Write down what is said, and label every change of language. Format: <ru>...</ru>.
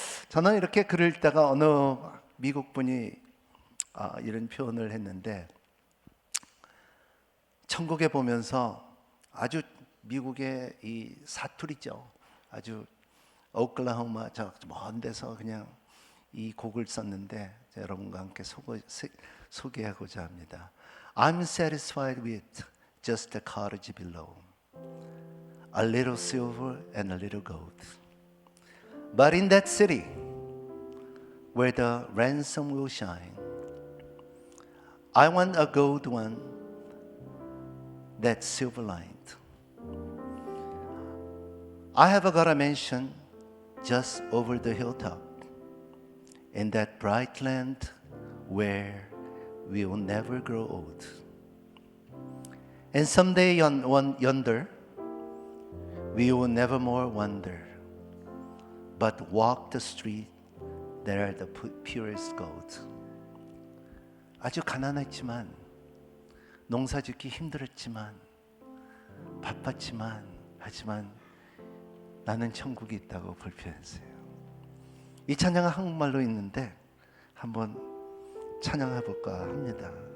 <ko>저는 이렇게 글을 읽다가 어느 미국 분이 이런 표현을 했는데, 천국에 보면서 아주 미국의 이 사투리죠. 아주 오클라호마 저 먼 데서 그냥 이 곡을 썼는데 여러분과 함께 소개하고자 합니다.</ko> <en>I'm satisfied with just the cottage below, a little silver and a little gold. But in that city where the ransom will shine, I want a gold one that's silver-lined. I have got a mansion just over the hilltop in that bright land where we will never grow old. And someday yonder, we will never more wander, but walk the street that are the purest gold.</en> <ko>아주 가난했지만, 농사짓기 힘들었지만, 바빴지만, 하지만 나는 천국이 있다고 불편했어요. 이 찬양은 한국말로 있는데 한번 찬양해 볼까 합니다.</ko>